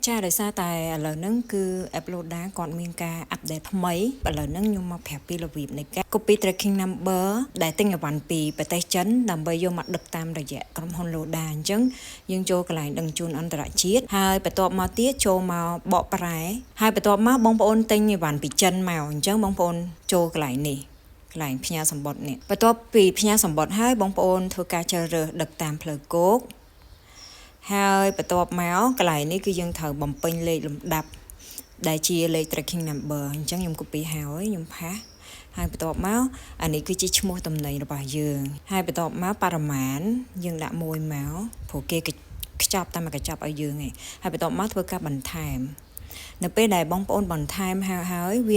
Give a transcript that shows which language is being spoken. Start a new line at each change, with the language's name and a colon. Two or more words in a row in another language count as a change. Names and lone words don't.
Khmer: ចាដោយសារតែឥឡូវហ្នឹងគឺ upload ដែរគាត់មានការ update ថ្មីឥឡូវហ្នឹងខ្ញុំមកប្រាប់ពីរបៀបនៃការ
English: copy tracking number
Khmer: ដែលទិញអីវ៉ាន់ពីប្រទេសចិនដើម្បីយកមកដឹកតាមរយៈក្រុមហ៊ុន Loda អញ្ចឹងយើងចូលកន្លែងដឹងជូនអន្តរជាតិហើយបន្ទាប់មកទៀតចូលមកបកប្រែហើយ បន្ទាប់មកបងប្អូនទិញអីវ៉ាន់ពីចិនមកអញ្ចឹងបងប្អូនចូលកន្លែងនេះកន្លែងផ្ញើសម្បត្តិនេះបន្ទាប់ពីផ្ញើសម្បត្តិហើយបងប្អូនធ្វើការជ្រើសរើសដឹកតាមផ្លូវគោកហើយបន្ទាប់មកកន្លែងនេះគឺយើងត្រូវបំពេ ញលេខលំដាប់ដែលជាលេខ
English: tracking number
Khmer: អញ្ចឹងខ្ញុំ copy ហើយខ្ញុំផាសហើយបន្ទាប់មកអានេះគឺជាឈ្មោះតំណែងរបស់យើងហើយបន្ទាប់មកបរិមាណយើងដាក់ មួយមកព្រោះគេខ្ចប់តាមកញ្ចប់ឲ្យយើងឯងហើយបន្ទាប់មកធ្វើការបន្ថែមនៅពេលដែលបងប្អូនបន្ថែមហើយវា